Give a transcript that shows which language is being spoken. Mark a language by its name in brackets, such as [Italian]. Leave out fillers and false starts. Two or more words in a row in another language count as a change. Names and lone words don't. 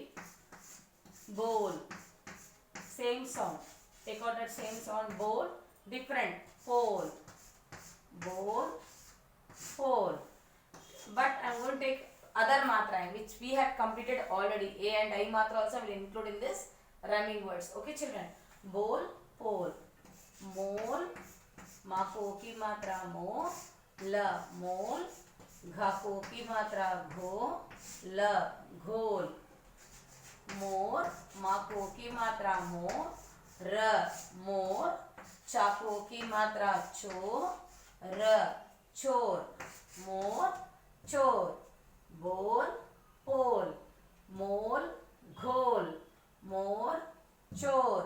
[English] Bowl, same sound, take out that same sound. Bowl, different. Pole, bowl, pole. But I am going to take other matra which we have completed already. A and I matra also will include in this rhyming words. Okay children, bowl, [Hindi] पोल, मोल, मको की मात्रा मो, ल, मोल, घाको की मात्रा घो, ल, घोल, मोर, माको की मात्रा मो, र, मोर, चाको की मात्रा चो, र, चोर, मोर, चोर, बोल, पोल, मोल, घोल, मोर, चोर.